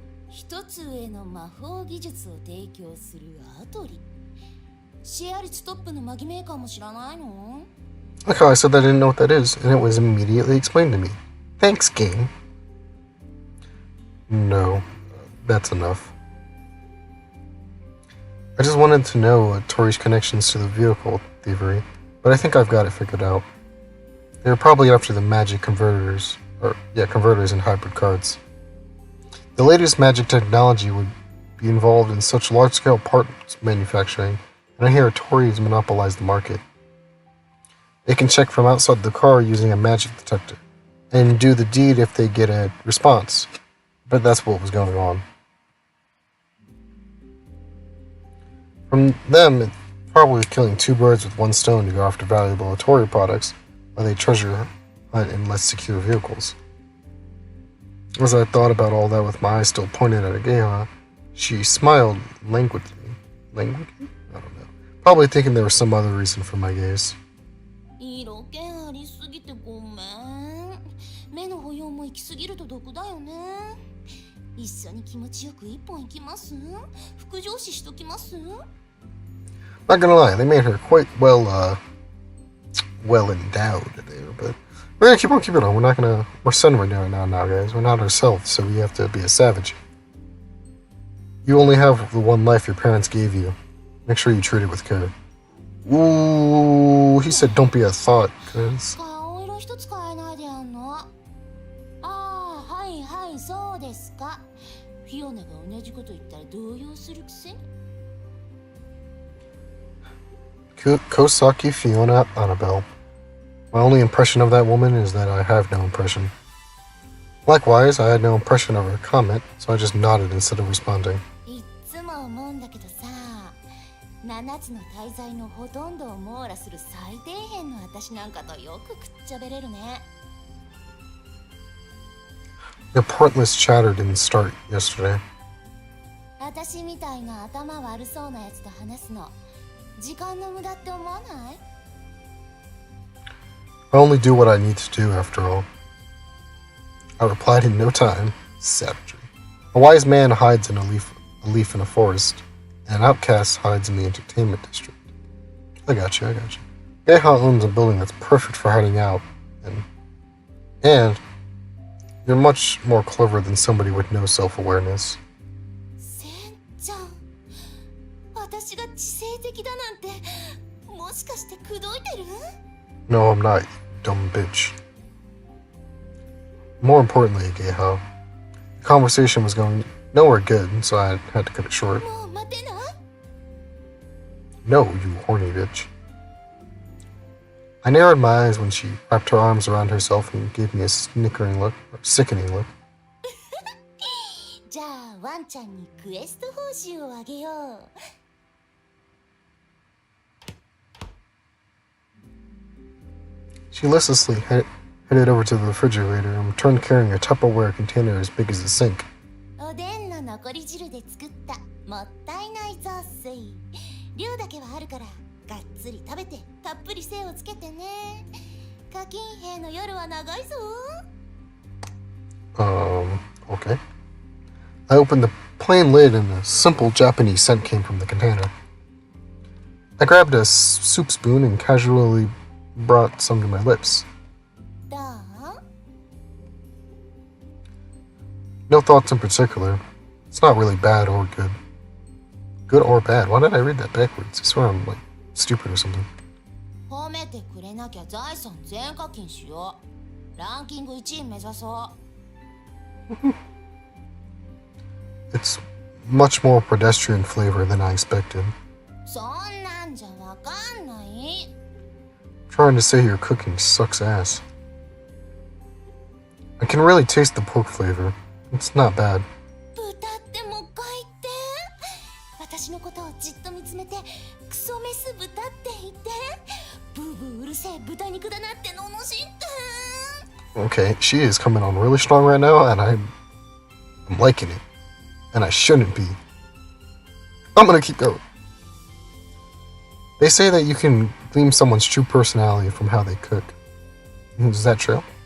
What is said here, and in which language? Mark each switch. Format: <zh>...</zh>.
<ja>一つ上の魔法技術を提供するアトリ。シェア率トップのマギメーカーも知らないの？</ja> <en>Like how I said that I didn't know what that is, and it was immediately explained to me. Thanks, game. No, that's enough. I just wanted to know Tori's connections to the vehicle thievery, but I think I've got it figured out. They're probably after the magic converters and hybrid cards. The latest magic technology would be involved in such large-scale parts manufacturing, and I hear Tori's monopolized the market. They can check from outside the car using a magic detector, and do the deed if they get a response. But that's what was going on. From them, it's probably killing two birds with one stone to go after valuable Tori products, while they treasure hunt in less secure vehicles. As I thought about all that with my eyes still pointed at Geha, she smiled languidly. Languidly? I don't know. Probably thinking there was some other reason for my gaze.</en> <ja>色気ありすぎてごめん。目の保養も行き過ぎると毒だよね。一緒に気持ちよく一本行きます？副上司しときます？</ja> <en>Not gonna lie, they made her quite well endowed there, but we're gonna keep on keeping on. We're Senri now, guys. We're not ourselves, so we have to be a savage. You only have the one life your parents gave you. Make sure you treat it with care. Ooh, he said don't be a thought, cause</en> <ja>顔色一つ変えないでやんの。ああ、はいはい、そうですか。フィオナが同じこと言ったら動揺するくせに。 Kosaki Fiona Annabelle.</ja> <en>My only impression of that woman is that I have no impression. Likewise, I had no impression of her comment, so I just nodded instead of responding.</en> <ja>いっつも思うんだけどさ、7つの大罪のほとんどを網羅する最底辺の私なんかとよくくっちゃべれるね。</ja> <en>Your pointless chatter didn't start yesterday.</en> <ja>私みたいな頭悪そうなやつと話すの、時間の無駄って思わない？</ja> <en>I only do what I need to do, after all. I replied in no time, savagery. A wise man hides in a leaf in a forest, and an outcast hides in the entertainment district. I got you. Geha owns a building that's perfect for hiding out, and you're much more clever than somebody with no self-awareness.</en> <ja>センちゃん、私が知性的だなんて、もしかして口説いてる？</ja> <en>No, I'm not, you dumb bitch. More importantly, Geha, the conversation was going nowhere good, so I had to cut it short.</en> <ja>もう待てな。</ja> <en>No, you horny bitch. I narrowed my eyes when she wrapped her arms around herself and gave me a sickening look.</en> <ja>じゃあワンちゃんにクエスト報酬をあげよう。</ja> <en>She listlessly headed over to the refrigerator and returned carrying a Tupperware container as big as a sink.</en> <ja>おでんの残り汁で作ったもったいない雑炊。量だけはあるからがっつり食べてたっぷり精をつけてね。課金兵の夜は長いぞ。</ja> <en>Okay. I opened the plain lid and a simple Japanese scent came from the container. I grabbed a soup spoon and casually brought some to my lips.</en> <ja>どう？</ja> <en>No thoughts in particular. It's not really bad or good. Good or bad? Why did I read that backwards? I swear I'm like stupid or something.</en> <ja>褒めてくれなきゃ財産全課金しよう。ランキング1位目指そう。</ja> <en>It's much more pedestrian flavor than I expected.</en> <ja>そんなんじゃわかんない。</ja> <en>Trying to say your cooking sucks ass. I can really taste the pork flavor. It's not bad.</en> <ja>豚ってもう一回言って。私のことをじっと見つめてクソメス豚って言って。ブーブーうるせえ豚肉だなって罵って。</ja> <en>Okay, she is coming on really strong right now, and I'm liking it. And I shouldn't be. I'm gonna keep going. They say that you can glean someone's true personality from how they cook. Is that true?</en>